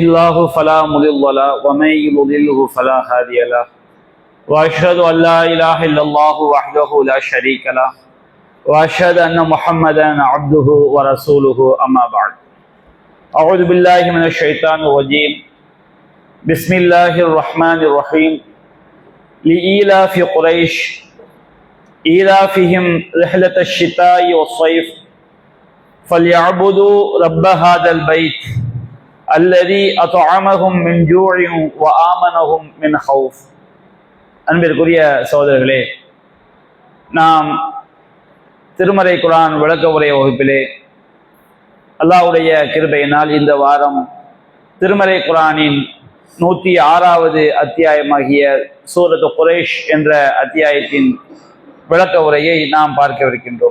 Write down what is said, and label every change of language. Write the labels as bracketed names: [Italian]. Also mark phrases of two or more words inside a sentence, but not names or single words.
[Arabic] الله فلا مضل له ومن يضلله فلا هادي له وأشهد أن لا إله إلا الله وحده لا شريك له وأشهد أن محمدا عبده ورسوله أما بعد أعوذ بالله من الشيطان الرجيم بسم الله الرحمن الرحيم لإيلاف قريش إيلافهم رحلة الشتاء والصيف فليعبدوا رب هذا البيت الذي أطعمهم من جوع وآمنهم من خوف. [Tamil] அன்பிற்குரிய சகோதரர்களே, நாம் திருமறை குர்ஆன் விளக்க உரை வகுப்பிலே அல்லாஹ்வுடைய கிருபையினால் இந்த வாரம் திருமறை குர்ஆனின் 106வது அத்தியாயமாகிய சூரத் குரைஷ் என்ற அத்தியாயத்தின் விளக்க உரையை நாம் பார்க்கவிருக்கின்றோம்.